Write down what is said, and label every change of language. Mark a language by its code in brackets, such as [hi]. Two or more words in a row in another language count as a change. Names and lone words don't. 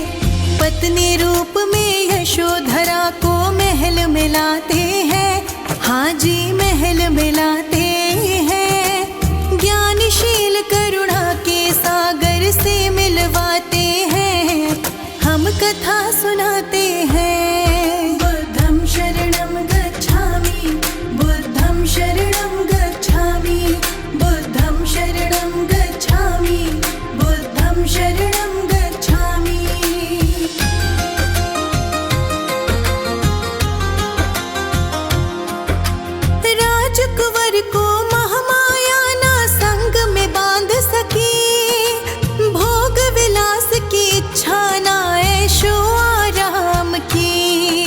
[hi] पत्नी रूप में यशोधरा को महल मिलाते हैं, हाँ जी महल मिलाते हैं। ज्ञानशील करुणा के सागर से मिलवाते हैं, हम कथा सुनाते हैं। [pi] बुद्धं शरणं गच्छामि, बुद्धं शरणं गच्छामि, बुद्धं शरणं गच्छामि, बुद्धं शरणं गच्छामि। [hi] राजकुंवर को महामाया ना संग में बांध सकी। भोग विलास की इच्छा ना ऐशो आराम की।